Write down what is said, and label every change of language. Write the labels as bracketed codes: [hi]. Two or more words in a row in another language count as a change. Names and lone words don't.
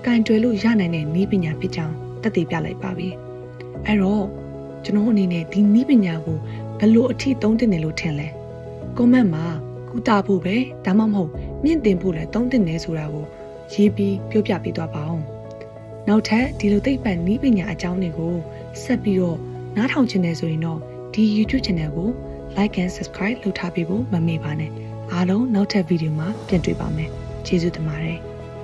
[my] င်တွယ်လို့ရနိုင်တဲ့နည်းပညာဖြစ်ကြောင်းသက်သေပြလိုက်ပါပြီအဲ့တော့ကျွန်တော်အနေနဲ့ဒီနည်းပညာကိုဘယ်လိုအထိသုံးသင့်တယ်လို့ထင်လဲ comment မှာကုသဖို့ပဲဒါမှမဟုတ်မြင့်တင်ဖို့လည်းသုံးသင့်တယ်ဆိုတာကိုရေးပြီးပြောပြပေးသွားပါအောင်နောက်ထပ်ဒီလိုသိပ္ပံနည်းပညာအကြောင်းတွေကိုဆက်ပြီးတော့နားထောင်ချင်တယ်ဆိုရင်တော့ဒီ YouTube channel ကို [en] like and subscribe [my] လုပ်ထားပေးဖို့မမေ့ပါနဲ့အားလုံးနောက်ထပ်ဗီဒီယိုမှာပြန်တွေ့ပါမယ်ကျေးဇူးတင်ပါတယ်